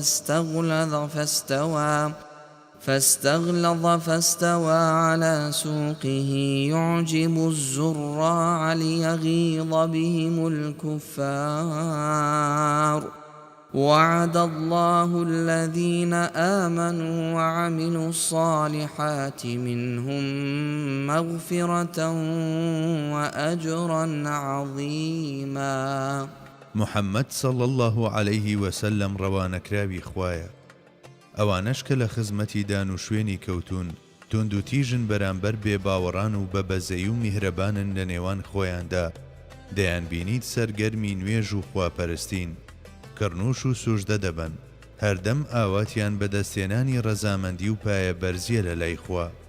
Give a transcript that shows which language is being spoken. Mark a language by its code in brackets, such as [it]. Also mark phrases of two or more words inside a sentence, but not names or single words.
[ar] فاستغلظ فاستوى على سوقه يعجب الزراع ليغيظ بهم الكفار وعد الله الذين آمنوا وعملوا الصالحات منهم مغفرة وأجرا عظيما. [ckb] محمد [ar] صلى الله عليه وسلم [ckb] ڕەوانەکراوی خوایە، ئەوانەش کە لە خزمەتی دان و شوێنی کەوتون توند و تیژن بەرامبەر بێباوەڕان و بە بەزەی و میهرەبانن لە نێوان خۆیاندا، دەیان بینیت سەرگەرمی نوێژ و خواپەرستین، کڕنوش و سوژدە دەبن، هەردەم ئاواتیان بەدەستێنانی ڕەزامەندی و پایە بەرزیە لە لای خوا.